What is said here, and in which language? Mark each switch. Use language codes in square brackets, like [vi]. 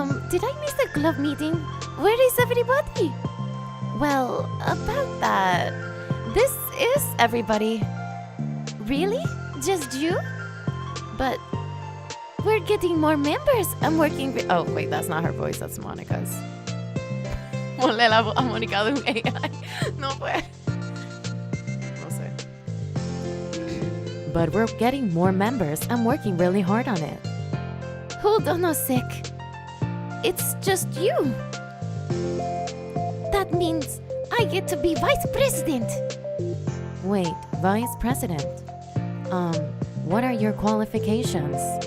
[en] Did I miss the club meeting? Where is everybody? Well, about that. This is everybody. Really? Just you? But we're getting more members. I'm working... Oh, wait, that's not her voice. That's Monica's. [es] Ponle la voz a Mónica de un AI. No puede. No sé. [en] But we're getting more members. I'm working really hard on it. Hold on a sec. It's just you. That means I get to be vice president. Wait, vice president? What are your qualifications?